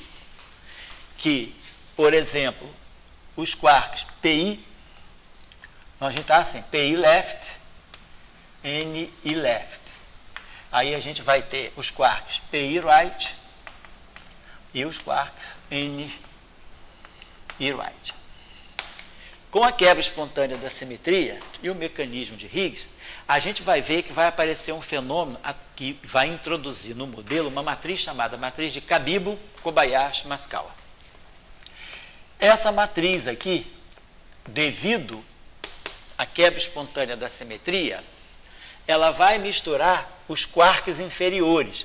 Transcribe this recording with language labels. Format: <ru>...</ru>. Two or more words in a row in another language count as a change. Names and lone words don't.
<pt>Que, por exemplo, os quarks PI, então a gente está assim, PI left, NI left. Aí a gente vai ter os quarks PI right e os quarks NI right. Com a quebra espontânea da simetria e o mecanismo de Higgs, a gente vai ver que vai aparecer um fenômeno que vai introduzir no modelo uma matriz chamada matriz de Cabibbo, Kobayashi, Maskawa. Essa matriz aqui, devido à quebra espontânea da simetria, ela vai misturar os quarks inferiores.</pt>